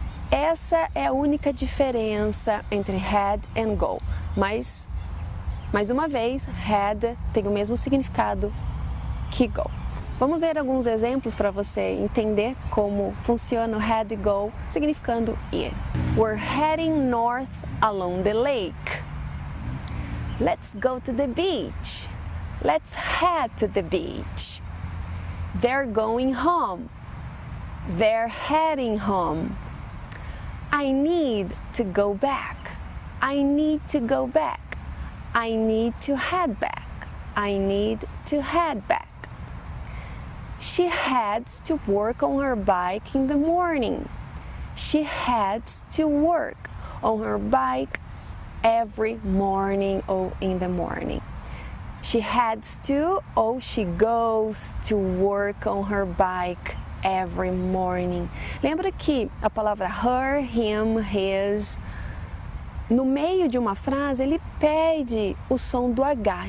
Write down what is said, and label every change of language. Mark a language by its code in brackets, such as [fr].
[pt] Essa é a única diferença entre [en] had and go, [pt] mas, mais uma vez, had tem o mesmo significado que go. Vamos ver alguns exemplos para você entender como funciona o had e go, significando ir. [en] We're heading north along the lake. Let's go to the beach. Let's head to the beach. They're going home. They're heading home. I need to go back. I need to go back. I need to head back. I need to head back. She heads to work on her bike in the morning. She heads to work on her bike every morning or in the morning. She heads to or she goes to work on her bike every morning. [pt] Lembra que a palavra her, him, his, no meio de uma frase ele perde o som do H.